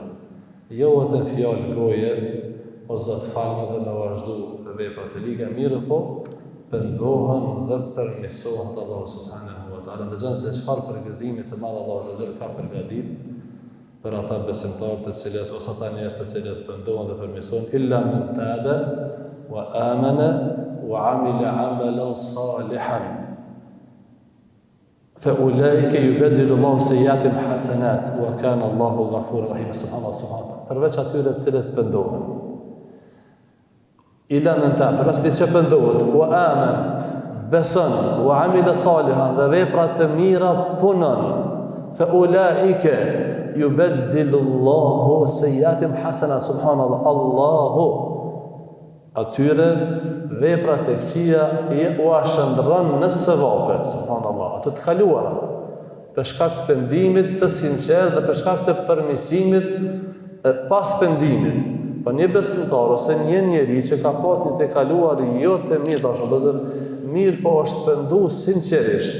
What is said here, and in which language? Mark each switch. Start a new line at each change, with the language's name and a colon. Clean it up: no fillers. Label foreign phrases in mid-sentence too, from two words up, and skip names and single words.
Albanian: Jo vetëm fjalë goje, o Zot falë dhe me vazhdu veprat e liga mirë, po pendohen dhe përmirësohen te Allahu
Arabic: سبحانه وتعالى.
Albanian: Dëgjoni se çfarë përgëzimi të madh Allahu subhanahu ka përgatitur për ata besimtarë të cilët ose ata njerëz të cilët pendohen dhe përmirësohen,
Arabic: إلا من تاب وآمن وعمل عملا صالحا فأولئك يبدل الله سيئاتهم حسنات وكان الله غفورا رحيما.
Albanian: Subhanallahu. Përveç atyre të cilët pendohen.
Arabic: إلا من تاب,
Albanian: përveç atyre që pendohet,
Arabic: وآمن,
Albanian: beson,
Arabic: وعمل صالحا
Albanian: dhe vepra të mira punon.
Arabic: فأولئك يبدل الله سيئاتهم حسنات.
Albanian: Subhanallah. Allahu atyre veprat e këqija u shndron në sevape. Subhanallah. Ato të kaluara për shkak të pendimit të sinqert dhe për shkak të përmirësimit pas pendimit. Po një besimtar ose një njeri që ka pas një të kaluar jo të mirë, dashur, mirë po është penduar sinqerisht.